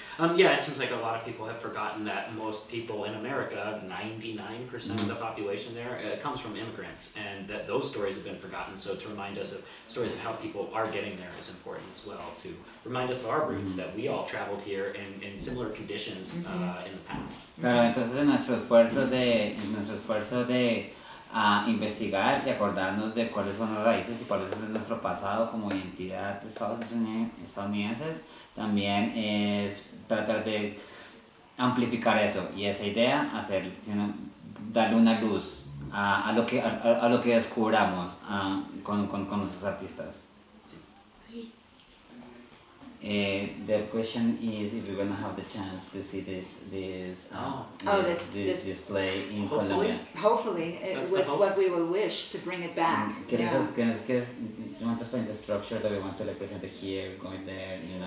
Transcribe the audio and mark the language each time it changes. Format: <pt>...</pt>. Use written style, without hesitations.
<en>It seems like a lot of people have forgotten that most people in America, 99% of the population there, comes from immigrants, and that those stories have been forgotten. So to remind us of stories of how people are getting there is important as well, to remind us of our roots, that we all traveled here in similar conditions in the past.</en> <es>Claro, entonces en nuestro esfuerzo de investigar y acordarnos de cuáles son las raíces y cuál es nuestro pasado como identidad de estadounidenses, también es tratar de amplificar eso y esa idea, darle una luz a lo que descubramos con nuestros artistas.</es> <en>The question is if we're going to have the chance to see this display in Colombia. Hopefully, it's what we will wish to bring it back. You want to explain the structure that we want to present it here, going there, you know?</en>